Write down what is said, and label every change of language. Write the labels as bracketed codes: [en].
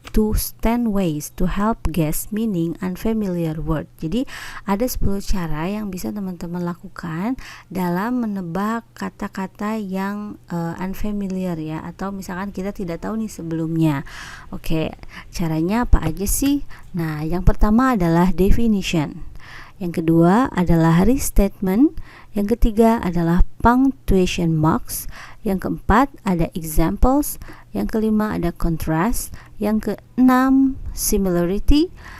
[en] 10 ways to help guess meaning unfamiliar word. [id] Jadi ada 10 cara yang bisa teman-teman lakukan dalam menebak kata-kata yang unfamiliar ya, atau misalkan kita tidak tahu nih sebelumnya. Oke, caranya apa aja sih? Nah, yang pertama adalah definition. Yang kedua adalah restatement. Yang ketiga adalah punctuation marks. Yang keempat ada examples. Yang kelima ada contrast. Yang keenam similarity.